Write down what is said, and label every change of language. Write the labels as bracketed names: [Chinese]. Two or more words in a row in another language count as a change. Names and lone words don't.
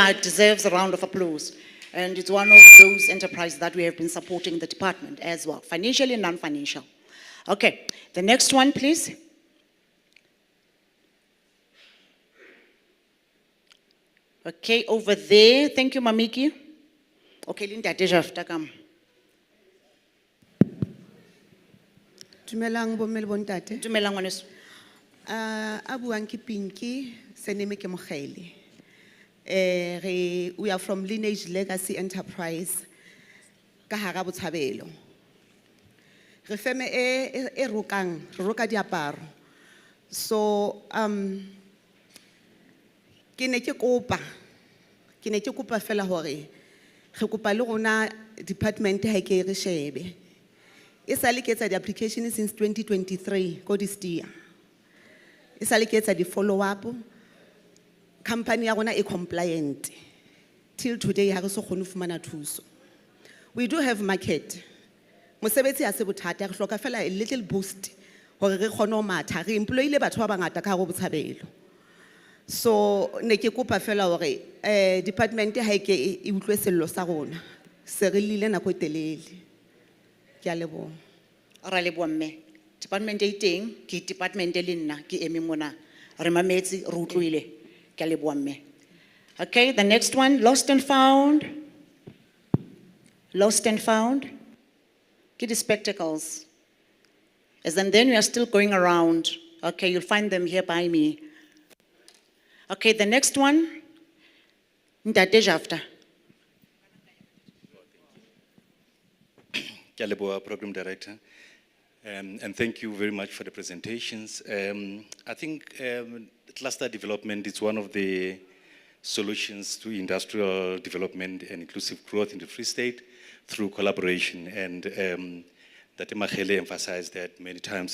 [English] Yeah, it deserves a round of applause. And it's one of those enterprises that we have been supporting the department as well, financially and non-financial. Okay, the next one, please. Okay, over there. Thank you, Mamiki. Okay, Linda Dejafta, come. [Southern Sotho] Dumelang bomme le bontate. Dumelang ngwaneso. A buang ke Pinky, surname ke Mogele. [English] We are from Lineage Legacy Enterprise, [Southern Sotho] ka hara Botshabelo. Re feme e rokang, re roka diaparo. So, ke ne ke kopa fela hore, re kopa le rona department ha ke re shebe. E sale ke etsa di-application since 2023, ko di-STIA. E sale ke etsa di-follow-up. Company ya rona e compliant. [English] Till today, [Southern Sotho] ha re so kgone ho fumana thuso. [English] We do have market. [Southern Sotho] Mosebetsi ha se bothata, re hloka fela [English] a little boost [Southern Sotho] hore re kgone ho matha. Re employile batho ba bangata ka hare ho Botshabelo. So ne ke kopa fela hore department ha e ke e utlwe sello sa rona. Se re lile nako e telele. Ke a leboha. Ra leboha mme. Department e teng, ke department e le nna, ke eme mona. Re mametse, re utlwile. Ke a leboha mme. [English] Okay, the next one, lost and found. Lost and found. Get the spectacles. As and then we are still going around. Okay, you'll find them here by me. Okay, the next one, [Southern Sotho] Ntate Jafta. Ke a leboha, [English] Program Director. And thank you very much for the presentations. I think cluster development is one of the solutions to industrial development and inclusive growth in the Free State through collaboration. And that Mahube emphasized that many times.